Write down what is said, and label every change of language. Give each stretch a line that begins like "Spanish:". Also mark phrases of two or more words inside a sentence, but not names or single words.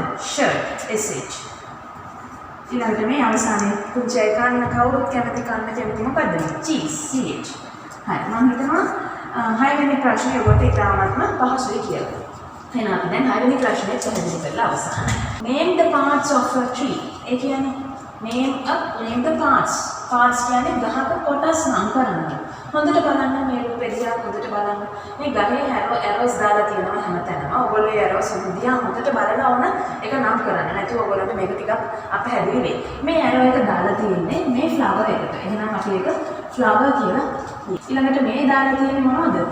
English: shirt sh.
Sinhala: ඊළඟට මේ අවසානයේ පුංචි අය කන්න කවුරුත් කැමති මොකද්ද චීස් CH හරි මම හිතනවා හයවෙනි ප්‍රශ්නේ ඔබට ඉතාමත්ම පහසුයි කියලා. එහෙනම් අපි දැන් හයවෙනි ප්‍රශ්නේ පැහැදිලි කරලා අවසానයි.
English: Name the parts of a tree.
Sinhala: ඒ කියන්නේ
English: name the parts
Sinhala: කියන්නේ ගහක කොටස් නම් කරන්න. හොඳට බලන්න මේ රූපේ දිහා හොඳට බලන්න. මේ ගහේ arrows දාලා තියෙනවා හැමතැනම. ඔයගොල්ලෝ ඒ arrows දිහා හොඳට බලලා ඕන ඒක නම් කරන්න. නැතුව ඔයගොල්ලන්ට මේක ටිකක් අපහැදිලි වෙයි. මේ arrow එක දාලා තියෙන්නේ මේ flower එකට. එහෙනම් අපි ඒක flower කියලා ඊළඟට මේ දාලා තියෙන්නේ මොනවද?